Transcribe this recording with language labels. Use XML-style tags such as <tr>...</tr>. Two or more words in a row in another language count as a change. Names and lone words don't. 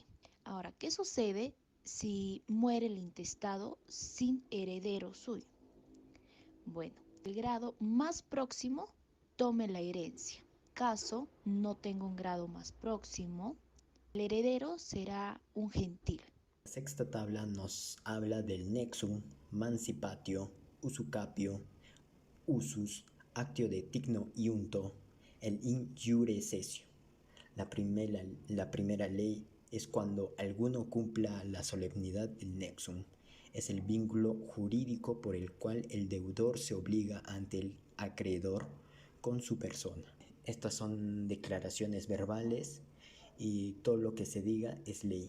<es>Ahora, ¿qué sucede si muere el intestado sin heredero suyo? Bueno, el grado más próximo tome la herencia. Caso no tenga un grado más próximo, el heredero será un gentil. La sexta tabla nos habla del nexum, mancipatio, usucapio, usus,</es> <la>actio de tigno iunto,</la> <es>el</es> <la>in iure cessio.</la> <es>La primera ley es cuando alguno cumpla la solemnidad del nexum. Es el vínculo jurídico por el cual el deudor se obliga ante el acreedor con su persona. Estas son declaraciones verbales y todo lo que se diga es ley.</es>